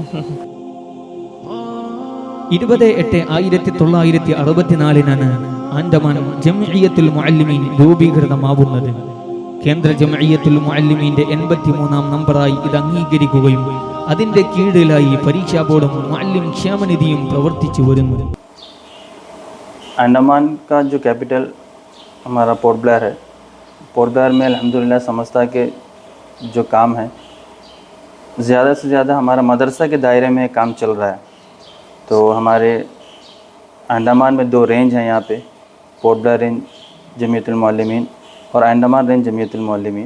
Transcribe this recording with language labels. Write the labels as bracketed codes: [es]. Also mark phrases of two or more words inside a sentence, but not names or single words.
[ml] 20/8/1964 ആൻഡമാൻ ജംഇയ്യത്തുൽ മുഅല്ലിമീൻ രൂപീകൃതമാവുന്നത്. കേന്ദ്ര ജംഇയ്യത്തുൽ മുഅല്ലിമീന്റെ 83-ാം നമ്പറായി ഇത് അംഗീകരിക്കുകയും അതിന്റെ കീഴിലായി പരീക്ഷാ ബോർഡും മുഅല്ലിം ക്ഷേമനിധിയും പ്രവർത്തിച്ചു വരുന്നു. [hi] अंडमान का जो कैपिटल हमारा पोर्ट ब्लेयर है, पोर्ट ब्लेयर में अल्हम्दुलिल्लाह समस्ता के जो काम है ज़्यादा से ज़्यादा हमारा मदरसा के दायरे में काम चल रहा है. तो हमारे अंडमान में 2 रेंज हैं यहाँ पे, पोर्ट ब्लेयर रेंज जमीयतुल मुअल्लिमीन और अंडमान रेंज जमीयतुल मुअल्लिमीन.